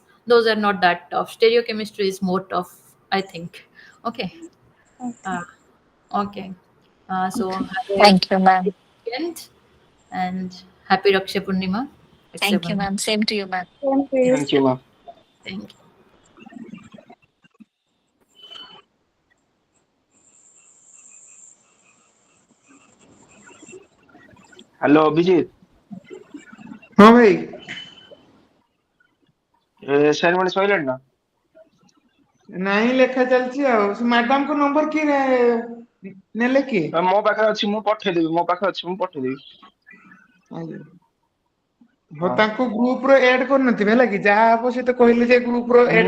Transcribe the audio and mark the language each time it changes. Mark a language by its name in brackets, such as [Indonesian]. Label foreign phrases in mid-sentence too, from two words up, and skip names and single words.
[English] Those are not that tough. Stereochemistry is more tough, I think. Okay. Okay. Uh, okay. So Okay. have a Thank you, ma'am. weekend and happy Raksha Purnima. Raksha Thank you, Bandhan. ma'am. Same to you, ma'am. Thank you. thank you ma'am. Thank you. [Hindi] हेलो अभिजीत, हाँ भाई. [Odia] असाइनमेंट ସଇଲାଣି ନା? नहीं ଲେଖା ଚାଲିଛି ଆଉ. ସେ ମ୍ୟାଡାମଙ୍କ ନମ୍ବର କିଏ ନେଲେ କିଏ? ମୋ ପାଖରେ ଅଛି, ମୁଁ ପଠେଇଦେବି. ମୋ ପାଖରେ ଅଛି, ମୁଁ ପଠେଇଦେବି. ଆଜ୍ଞା. ହଉ, ହଁ. ତାଙ୍କୁ ଗ୍ରୁପ ର ଏଡ୍ କରିନଥିବେ ହେଲା କି? ଯାହା ହବ ସେ ତ କହିଲେ ଯେ ଗ୍ରୁପ ର ଏଡ୍